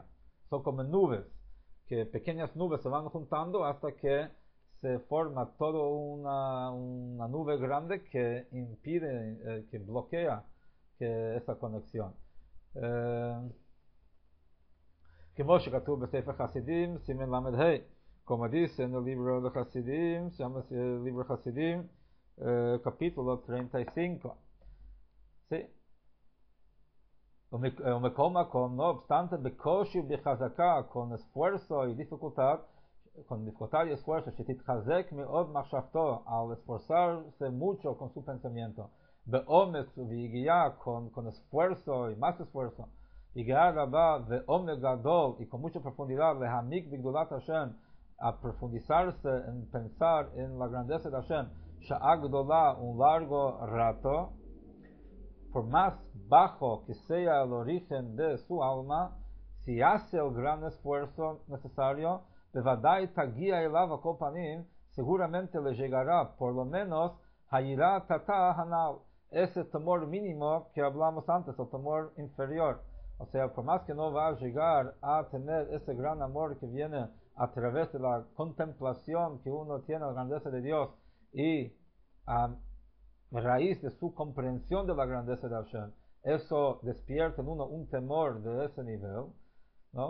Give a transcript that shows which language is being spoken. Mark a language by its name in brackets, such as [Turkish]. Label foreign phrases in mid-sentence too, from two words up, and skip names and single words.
[Spanish] Son como nubes, que pequeñas nubes se van juntando hasta que se forma toda una nube grande que impide, que bloquea esa conexión. [Hebrew] Como שכתוב בספר חסידים, סימן ל"ה, [Spanish] como dice en el libro de Hasidim, se llama el libro de Hasidim, capítulo 35. Sí. No obstante, [Hebrew] בקושי ובחזקה, [Spanish] con esfuerzo y dificultad, y esfuerzo, [Hebrew] שתתחזק מאוד מחשבתו, [Spanish] al esforzarse mucho con su pensamiento, [Hebrew] באומץ וביגיעה, [Spanish] con esfuerzo y más esfuerzo, [Hebrew] יגיעה רבה ועומק גדול, [Spanish] y con mucha profundidad, [Hebrew] להעמיק בגדולת השם, [Spanish] a profundizarse en pensar en la grandeza de Hashem, [Hebrew] שעה גדולה, [Spanish] un largo rato, por más bajo que sea el origen de su alma, si hace el gran esfuerzo necesario, [Hebrew] בוודאי תגיע אליו על כל פנים, [Spanish] seguramente le llegará por lo menos [Hebrew] היראה תתא הנ"ל, [Spanish] ese temor mínimo que hablamos antes, el temor inferior. O sea, por más que no va a llegar a tener ese gran amor que viene a través de la contemplación que uno tiene a la grandeza de Dios y a raíz de su comprensión de la grandeza de Hashem, eso despierta en uno un temor de ese nivel, ¿no?